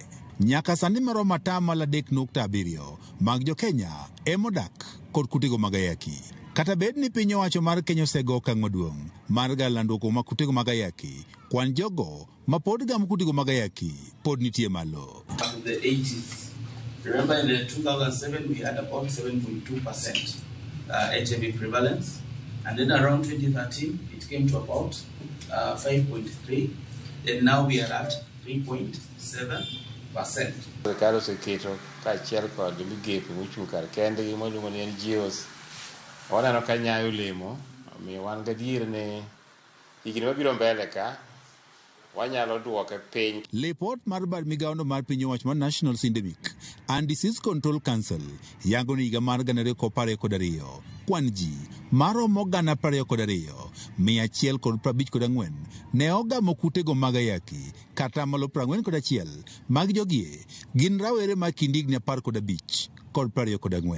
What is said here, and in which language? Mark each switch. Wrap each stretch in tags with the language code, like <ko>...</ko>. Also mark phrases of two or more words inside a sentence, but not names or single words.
<luo>Nyaka sani maromo 3.7 mag jo Kenya emodak kod kutego mag ayaki. Kata bed ni piny owacho mar Kenya osego okang' maduong' mar landruok mag kutego mag ayaki, kwan jogo ma pod gamo kutego mag ayaki pod nitie malo.</luo> <en>The 80s. Remember in the 2007 we had about 7.2% HIV prevalence, and then around 2013 it came to about 5.3, and now we are at 3.7%.</en> <luo>The Carlos Keto, Kachiel kod migepe mochung' kar kendgi miluongo ni NGOs. Waneno ka nyayo lemo, omiyo wan gadier ni higni mabiro mbele ka wanyalo duoke piny. Lipot mar bad migawono mar piny owacho mar National Syndemic and Disease Control Council yango ni higa mar 2022 kwan ji maromo 22,154 ne ogamo kutego mag ayaki kata 41 mag jogie gin rawere ma kind higni 15 kod 24.</luo>